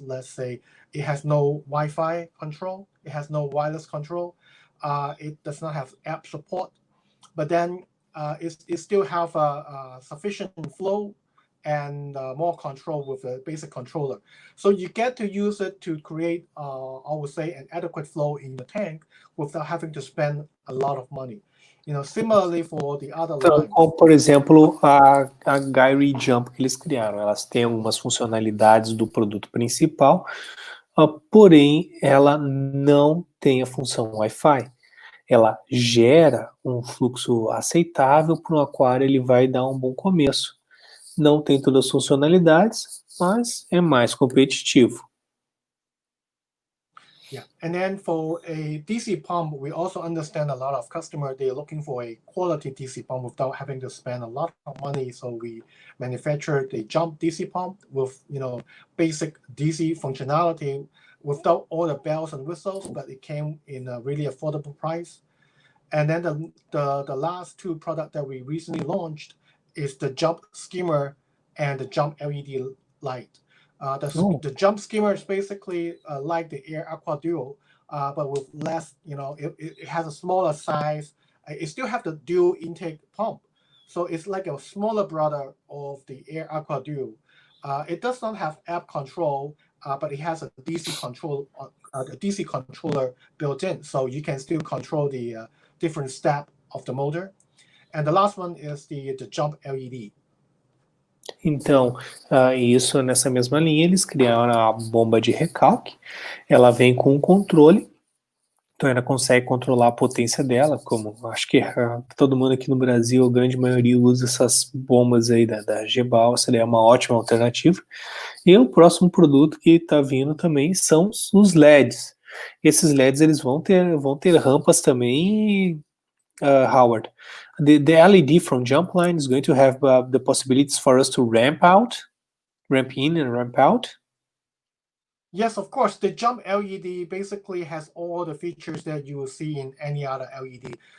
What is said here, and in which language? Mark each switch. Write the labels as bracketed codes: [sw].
[en] Let's say it has no Wi-Fi control, it has no wireless control, it does not have app support, but then it still have a sufficient flow and more control with a basic controller. So you get to use it to create, I would say, an adequate flow in the tank without having to spend a lot of money. Similarly for the other lines. [pt] Como, por exemplo, a Gyre Jump que eles criaram. Elas têm algumas funcionalidades do produto principal, porém ela não tem a função Wi-Fi. Ela gera um fluxo aceitável para um aquário, ele vai dar um bom começo. Não tem todas as funcionalidades, mas é mais competitivo. [en] Yeah, and then for a DC pump, we also understand a lot of customers, they're looking for a quality DC pump without having to spend a lot of money. So we manufactured a jump DC pump with, basic DC functionality without all the bells and whistles, but it came in a really affordable price. And then the last two products that we recently launched is the jump skimmer and the jump LED light. The jump skimmer is basically like the Air Aqua Duo, but with less, it has a smaller size. It still have the dual intake pump. So it's like a smaller brother of the Air Aqua Duo. It does not have app control, but it has a DC controller built in. So you can still control the different step of the motor. And the last one is the jump LED. [pt] Então, isso nessa mesma linha, eles criaram a bomba de recalque. Ela vem com um controle, então ela consegue controlar a potência dela, como acho que todo mundo aqui no Brasil, a grande maioria usa essas bombas aí da Gebal, essa daí é uma ótima alternativa. E o próximo produto que está vindo também são os LEDs. Esses LEDs eles vão ter rampas também, Howard. [en] The LED from Jump Line is going to have the possibilities for us to ramp in and ramp out. Yes, of course. The jump LED basically has all the features that you will see in any other LED.